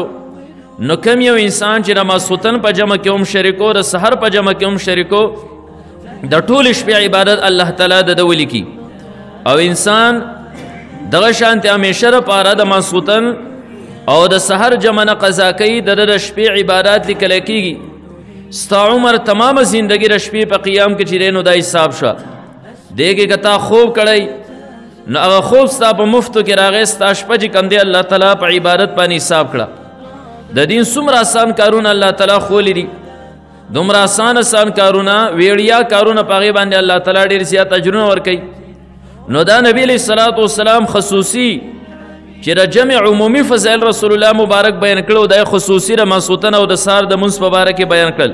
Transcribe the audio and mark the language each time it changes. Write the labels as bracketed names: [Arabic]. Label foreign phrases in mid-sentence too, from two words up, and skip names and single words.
[Pashto] نو کم یو انسان چې د ماسخوتن په جمع کې هم شریکو، د سحر په جمع کې هم شریکو، د ټولې شپې عبادت الله تعالی د ده ولیکي، او انسان دغه شانتې همیشه دپاره د ماسخوتن او د سحر جمع نه قضا کوي، د ده د شپې عبادات لیکلی کېږي. ستا عمر تمامه زندګي د شپې په قیام کې چې دی نو دا حساب شوه. دیگه که تا خوب کړی نو هغه خوب ستا په مفتو کې راغی، ستا شپه چې کوم دی الله تعالی په عبادت باندې حساب کړه. د دین څومره آسان کارونه الله تعالی خولی دي، دومره آسان کارونه، ویړیا کارونه په هغې باندې الله تعالی ډېر زیات اجرونه ورکوي. نو دا نبی [Arabic] علیہ الصلوۃ والسلام [Pashto] خصوصي چې د جمع عمومي فضایل رسول الله مبارک بیان کړو، دا خصوصي د ماسخوتن او د سحر د منځ په باره کې بیان کړل.